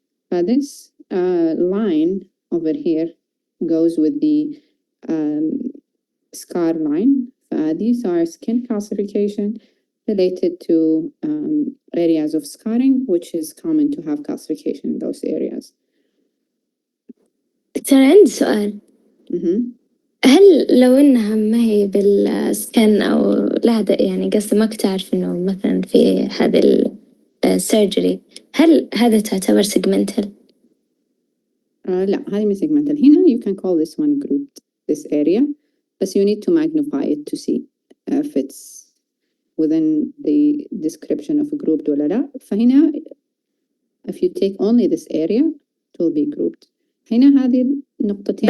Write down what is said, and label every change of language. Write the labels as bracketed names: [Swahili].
[English] But this line over here goes with the scar line. These are skin calcification related to areas of scarring, which is common to have calcification in those areas. [Arabic] دكتور عندي سؤال. هل لو إنها ما هي بالسكن أو لها يعني قصدي ما كنت أعرف إنه مثلا في هذا السيرجري هل هذا تعتبر segmental؟ لا هذه مش segmental. [English] هنا you can call this one grouped, this area, but you need to magnify it to see if it's within the description of a grouped [Arabic] ولا لا. [English] فهنا if you take only this area it will be grouped. [Arabic] هنا هذه النقطتين